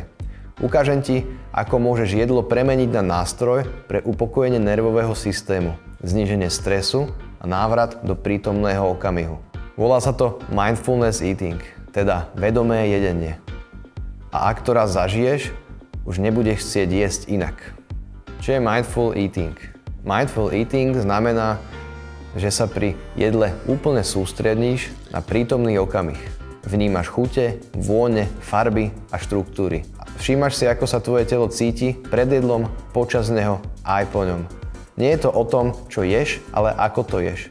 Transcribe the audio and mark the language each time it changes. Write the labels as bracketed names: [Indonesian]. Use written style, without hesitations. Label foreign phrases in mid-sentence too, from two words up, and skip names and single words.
[Slovak] Ukážem ti, ako môžeš jedlo premeniť na nástroj pre upokojenie nervového systému, zníženie stresu a návrat do prítomného okamihu. Volá sa to [English] mindfulness eating, [Slovak] teda vedomé jedenie. A ak to raz zažiješ, už nebudeš chcieť jesť inak. Čo je [English] mindful eating? Mindful eating [Slovak] znamená, že sa pri jedle úplne sústredíš na prítomný okamih. Vnímaš chute, vône, farby a štruktúry. Všímaš si, ako sa tvoje telo cíti pred jedlom, počas neho a aj po ňom. Nie je to o tom, čo ješ, ale ako to ješ.